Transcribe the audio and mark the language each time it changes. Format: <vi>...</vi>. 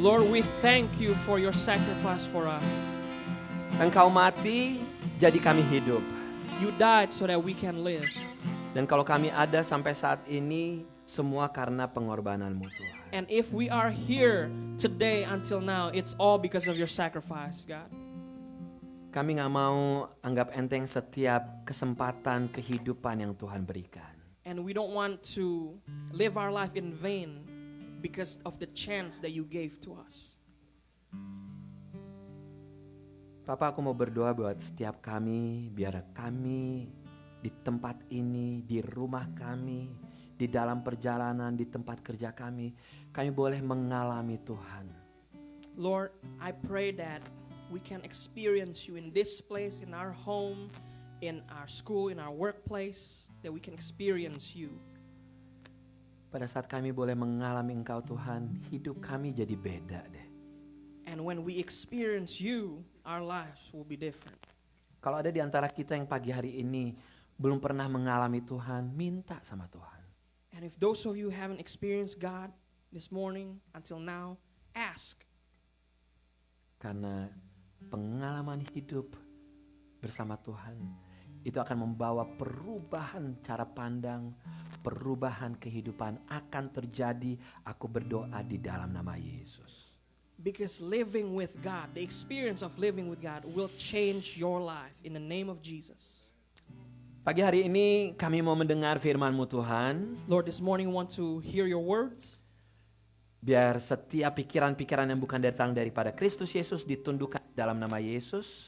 <en>Lord, we thank you for your sacrifice for us.</en> <id>Engkau mati, jadi kami hidup.</id> <en>You died so that we can live.</en> <id>Dan kalau kami ada sampai saat ini, semua karena pengorbanan-Mu Tuhan.</id> <en>And if we are here today until now, it's all because of your sacrifice, God.</en> <id>Kami gak mau anggap enteng setiap kesempatan kehidupan yang Tuhan berikan.</id> <en>And we don't want to live our life in vain because of the chance that you gave to us.</en> <id>Papa, aku mau berdoa buat setiap kami, biar kami di tempat ini, di rumah kami, di dalam perjalanan, di tempat kerja kami boleh mengalami Tuhan.</id> <en>Lord, I pray that we can experience you in this place, in our home, in our school, in our workplace, that we can experience you.</en> <id>Pada saat kami boleh mengalami Engkau Tuhan, hidup kami jadi beda deh.</id> <en>And when we experience you, our lives will be different.</en> <id>Kalau ada di antara kita yang pagi hari ini belum pernah mengalami Tuhan, minta sama Tuhan.</id> <en>And if those of you haven't experienced God this morning until now, ask.</en> <id>Karena pengalaman hidup bersama Tuhan itu akan membawa perubahan cara pandang, perubahan kehidupan akan terjadi. Aku berdoa di dalam nama Yesus.</id> <en>Because living with God, the experience of living with God will change your life in the name of Jesus.</en> <id>Pagi hari ini kami mau mendengar firman-Mu Tuhan.</id> <en>Lord, this morning we want to hear your words.</en> <id>Biar setiap pikiran-pikiran yang bukan datang daripada Kristus Yesus ditundukkan dalam nama Yesus.</id>